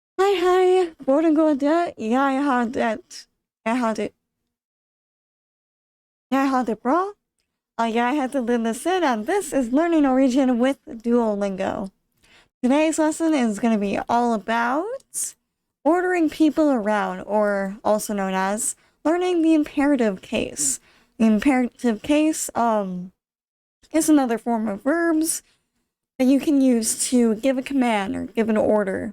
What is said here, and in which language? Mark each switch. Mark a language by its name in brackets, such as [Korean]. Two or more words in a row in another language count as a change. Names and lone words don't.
[Norwegian] hei, hvordan går det? Jeg har det bra. Jeg heter Linda Sid, [English] and this is Learning Norwegian with Duolingo. Today's lesson is going to be all about ordering people around, or also known as learning the imperative case. The imperative case is another form of verbs that you can use to give a command or give an order.